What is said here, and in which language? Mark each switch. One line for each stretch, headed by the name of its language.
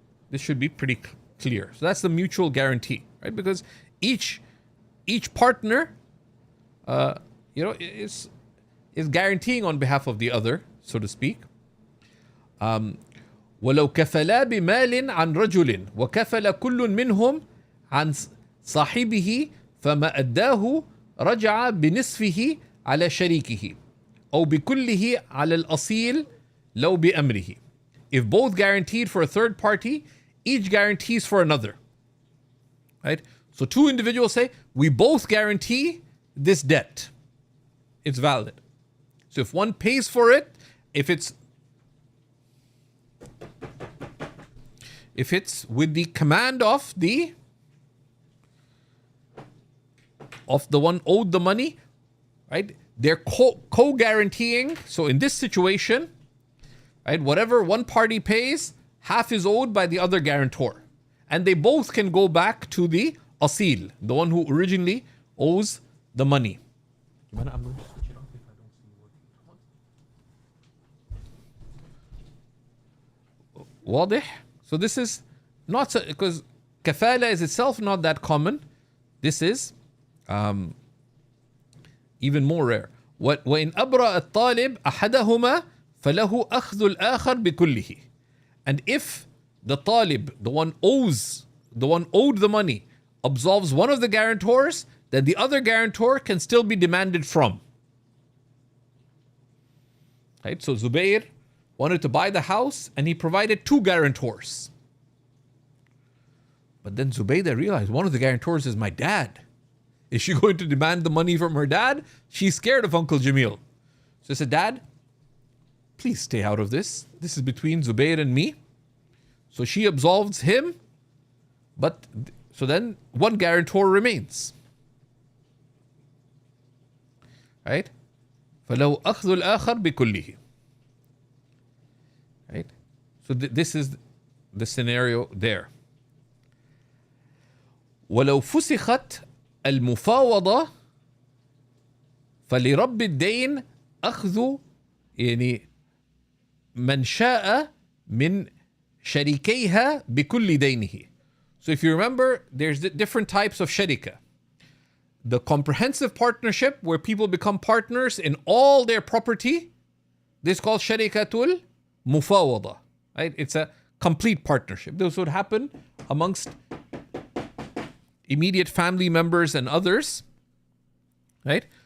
English: This should be pretty clear. So that's the mutual guarantee, right? Because each partner, is guaranteeing on behalf of the other, so to speak.
Arabic: ولو كفلا بمال عن رجل وكفل كل منهم عن صاحبه فما أداه رجع بنصفه على شريكه أو بكله على الأصيل لو بأمره.
English: If both guaranteed for a third party, each guarantees for another. Right? So two individuals say, we both guarantee this debt. It's valid. So if one pays for it if it's with the command of the one owed the money, right? They're co-guaranteeing. So in this situation, right, whatever one party pays, half is owed by the other guarantor. And they both can go back to the asil, the one who originally owes the money.
Arabic: واضح?
English: So this is not so, because kafala is itself not that common. This is even more rare.
Arabic: وإن أبرأ الطالب أحدهما فله أخذ الآخر بكله.
English: And if the talib, the one owed the money, absolves one of the guarantors, then the other guarantor can still be demanded from. Right? So Zubair wanted to buy the house and he provided 2 guarantors. But then Zubaydah realized one of the guarantors is my dad. Is she going to demand the money from her dad? She's scared of Uncle Jamil. So she said, Dad, please stay out of this. This is between Zubair and me. So she absolves him, but so then one guarantor remains. Right?
Arabic: فَلَوْ أَخْذُ الْآخَرْ بِكُلِّهِ.
English: Right? So this is the scenario there.
Arabic: ولو فسخت المفاوضة فلرب الدين أخذ يعني من شاء من شريكيها بكل دينه.
English: So if you remember, there's different types of sharika. The comprehensive partnership where people become partners in all their property, this is called sharikatul mufawada. Right? It's a complete partnership. This would happen amongst immediate family members and others. Right?